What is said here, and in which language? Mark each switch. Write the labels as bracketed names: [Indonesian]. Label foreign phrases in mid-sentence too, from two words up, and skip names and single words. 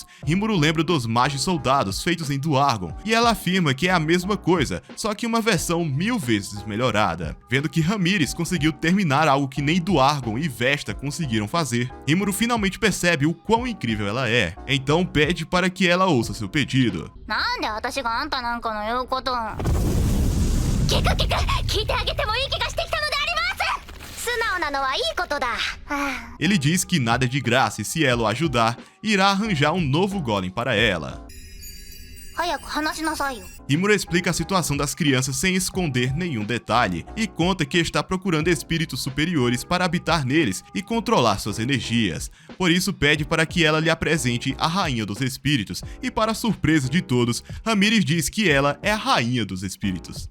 [Portuguese] Rimuro lembra dos magos soldados feitos em Duargon, e ela afirma que é a mesma coisa, só que uma versão 1000 vezes melhorada. Vendo que Ramires conseguiu terminar algo que nem Duargon e Vesta conseguiram fazer, Rimuro finalmente percebe o quão incrível ela é, então pede para que ela ouça seu pedido. [Japanese] キクキク聞いてあげてもいい気がしてきたのであります素直なのはいいことだ [Portuguese] Ele diz que nada é de graça e se ela o ajudar, irá arranjar um novo golem para ela. [Japanese] 早く話しなさいよ [Portuguese] Rimuru explica a situação das crianças sem esconder nenhum detalhe e conta que está procurando espíritos superiores para habitar neles e controlar suas energias. Por isso pede para que ela lhe apresente a Rainha dos Espíritos e, para surpresa de todos, Ramírez diz que ela é a Rainha dos Espíritos.